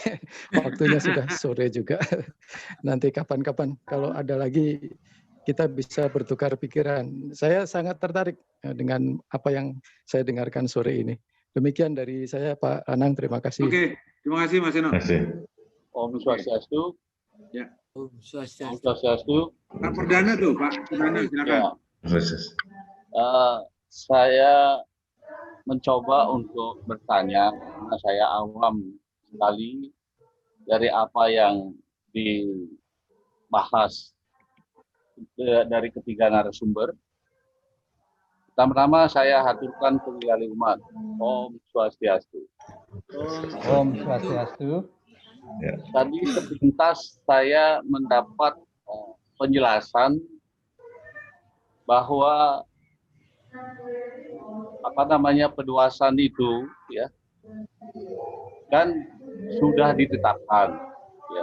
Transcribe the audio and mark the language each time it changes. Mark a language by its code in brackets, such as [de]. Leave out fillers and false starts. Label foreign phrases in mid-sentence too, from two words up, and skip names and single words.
[id] Waktunya sudah sore juga. Nanti kapan-kapan kalau ada lagi kita bisa bertukar pikiran. Saya sangat tertarik dengan apa yang saya dengarkan sore ini. Demikian dari saya, Pak Anang. Terima kasih. Oke, terima kasih Mas Seno. [ban] Om Swastiastu. [id] Ya. [ban] Om Swastiastu. Om Swastiastu. [id] Pak Perdana tuh, Pak Perdana, silakan. Saya mencoba untuk bertanya karena saya awam sekali dari apa yang dibahas dari ketiga narasumber. Pertama-tama saya haturkan kembali umat. [ban] Om Swastiastu. Om Swastiastu. [id] Tadi sepintas saya mendapat penjelasan bahwa pendewasaan itu ya kan sudah ditetapkan ya.